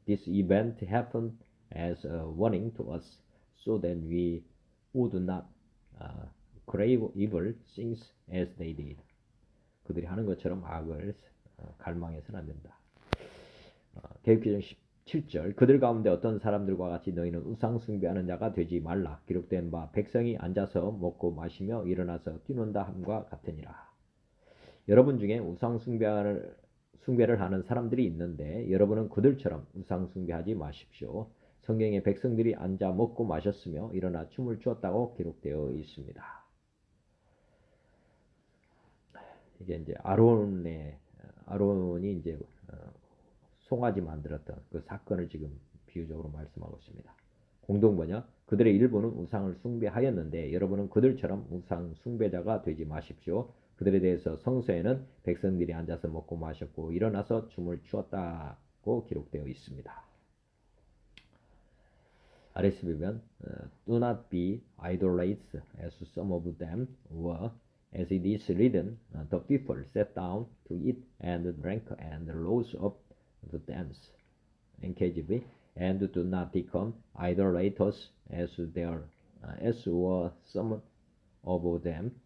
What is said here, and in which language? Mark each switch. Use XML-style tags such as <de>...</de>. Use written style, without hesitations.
<en>This event happened as a warning to us so that we would not crave evil things as they did.</en> <ko>그들이 하는 것처럼 악을 갈망해서는 안 된다. 계획규정 17절. 그들 가운데 어떤 사람들과 같이 너희는 우상 숭배하는 자가 되지 말라. 기록된 바 백성이 앉아서 먹고 마시며 일어나서 뛰논다 함과 같으니라. 여러분 중에 우상 숭배를 하는 사람들이 있는데 여러분은 그들처럼 우상 숭배하지 마십시오. 성경에 백성들이 앉아 먹고 마셨으며 일어나 춤을 추었다고 기록되어 있습니다. 이게 이제 아론이 이제 송아지 만들었던 그 사건을 지금 비유적으로 말씀하고 있습니다. 공동번역. 그들의 일부는 우상을 숭배하였는데 여러분은 그들처럼 우상 숭배자가 되지 마십시오. 그들에 대해서 성서에는 백성들이 앉아서 먹고 마셨고 일어나서 춤을 추었다고 기록되어 있습니다. 아래서 보면</ko> <en>Do not be idolaters as some of them were. As it is written, the people sat down to eat and drank and rose up to dance. NKJV. And do not become idolaters as were some of them.</en>